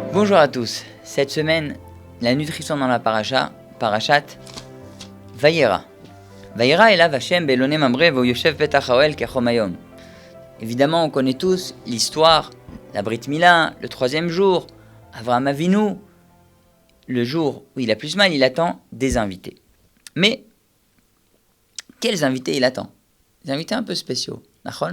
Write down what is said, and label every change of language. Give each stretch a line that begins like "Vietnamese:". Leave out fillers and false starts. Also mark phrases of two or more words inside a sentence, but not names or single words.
French: Bonjour à tous. Cette semaine, la nutrition dans la parashat Vayera.
Hebrew: וירא אליו השם באלוני ממרא ויושב פתח האהל כחם היום.
French: Évidemment, on connaît tous l'histoire, la Brit Mila, le 3e jour, Avraham Avinu, le jour où il a plus mal, il attend des invités. Mais, quels invités il attend? Des invités un peu spéciaux, nachon?